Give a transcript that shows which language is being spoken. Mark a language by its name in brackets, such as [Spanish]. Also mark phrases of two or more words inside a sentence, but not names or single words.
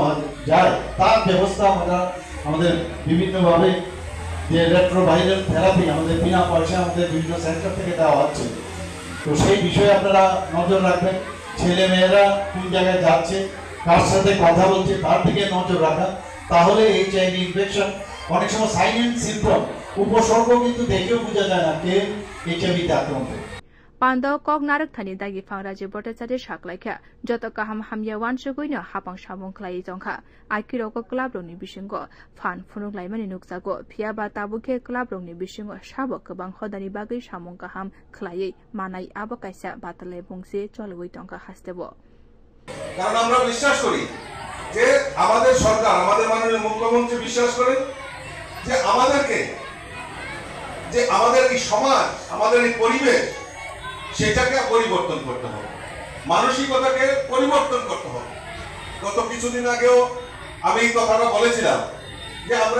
[Bangla] যায় তার ব্যবস্থা আমরা আমাদের বিভিন্নভাবে যে [English] retroviral therapy [Bangla] আমাদের বিনা পয়সা আমাদের বিভিন্ন সেন্টার থেকে দেওয়া হচ্ছে তো সেই বিষয়ে আপনারা নজর রাখবেন ছেলে মেয়েরা কোন জায়গায় যাচ্ছে কার সাথে কথা বলছে তার দিকে নজর রাখা তাহলে [English] HIV infection [Bangla] অনেক সময় [English] sign and symptom [Bangla] উপসর্গ কিন্তু দেখেও বোঝা যায় না কে এইচআইভিতে আক্রান্ত [Kok Borok] पान्दा कक नारक थानी दागी फां राज्य भट्टाचार्य साकलाइखा जत काहाम हामिया वानसुगैनो हापां सामुं खलाई जंखा आइकिरको क्लाब रंनि बिसिंगो फान फुनुगलाइमानि नुकसागो फियाबा ताबुके क्लाब रंनि बिसिंगो साबो गोबां हदानि बागै सामुं गाहाम खलायै मानाय आबो कायसा बातले बुंसे चलवै टंका हास्तेबो [Bangla] কারণ আমরা বিশ্বাস করি যে আমাদের সরকার আমাদের মাননীয় মুখ্যমন্ত্রী বিশ্বাস করেন যে আমাদেরকে যে আমাদের এই সমাজ আমাদের এই পরিবেশ সেটাকে পরিবর্তন করতে হবে মানসিকতাকে পরিবর্তন করতে হবে গত কিছুদিন আগেও আমি এই কথাটা বলেছিলাম যে আমরা